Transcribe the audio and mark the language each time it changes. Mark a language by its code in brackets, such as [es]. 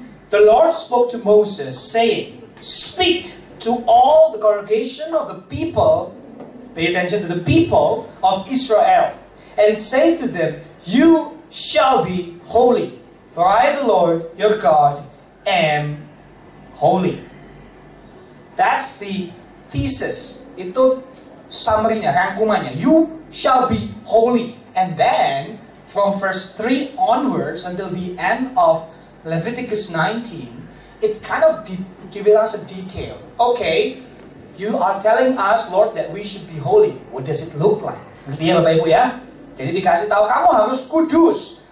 [en] The Lord spoke to Moses, saying, speak to all the congregation of the people, pay attention to the people of Israel, and say to them, you shall be holy, for I, the Lord your God, am holy. That's the thesis. [id] Itu summary-nya, rangkumannya. [en] You shall be holy. And then, from verse 3 onwards until the end of Leviticus 19, it kind of gives us a detail. Okay, you are telling us, Lord, that we should be holy. What does it look like? [id] Ngerti ya Bapak Ibu ya? Jadi dikasih tahu, kamu harus kudus.